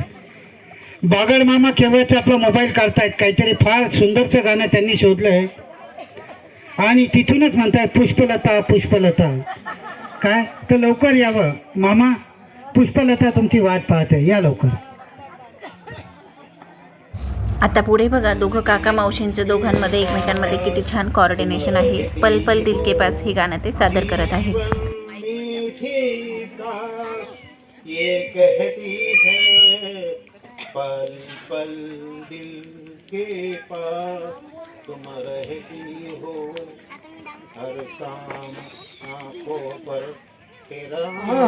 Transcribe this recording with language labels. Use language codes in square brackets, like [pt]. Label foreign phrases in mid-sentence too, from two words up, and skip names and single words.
[mr] बागड मामा केव्हाच आपला मोबाईल काढतायत, काहीतरी फार सुंदरचं गाणं त्यांनी शोधलं आहे आणि तिथूनच म्हणतायत पुष्पलता पुष्पलता. काय तर लवकर यावं मामा, पुष्पलता तुमची वाट पाहते, या लवकर. आता पुढे बघा, दोघं काका मावशींचं दोघांमध्ये एकमेकांमध्ये किती छान कोऑर्डिनेशन आहे. पल पल दिल के पास हे गाणं ते सादर करत आहे. [hi] ये कहती है पल पल दिल के पास तुम रहती हो हर शाम आंखों पर तेरा